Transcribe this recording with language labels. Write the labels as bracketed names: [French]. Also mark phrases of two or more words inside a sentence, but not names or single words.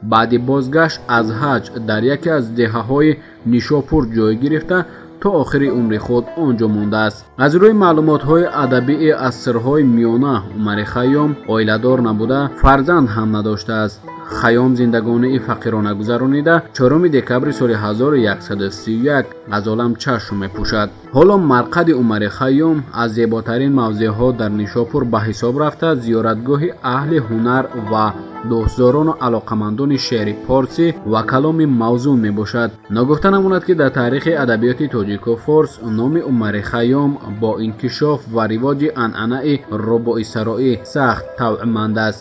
[Persian] بعد بازگشت از حج در یکی از دهه‌های نیشاپور جای گرفته تا آخر عمر خود آنجا مانده است. از روی معلومات‌های ادبی عصرهای میانه عمر خیام عائله‌دار نبوده، فرزند هم نداشته است. خیام زندگانی فقیرانه گذرانیده 4 دکبر سال 1131 از عالم چشم می‌پوشد. [Tajik] ҳоло марқади Умари Хайём аз зеботарин мавзеъҳо дар Нишопур ба ҳисоб рафта, зиёратгоҳи аҳли ҳунар ва дӯстдорону алоқамандони шеъри форсӣ ва каломи мавзӯъ мебошад. Нагуфта намонад, ки дар таърихи адабиёти тоҷику форс номи Умари Хайём бо инкишоф ва ривоҷи анъанаи рубоисароӣ сахт тавъманд аст.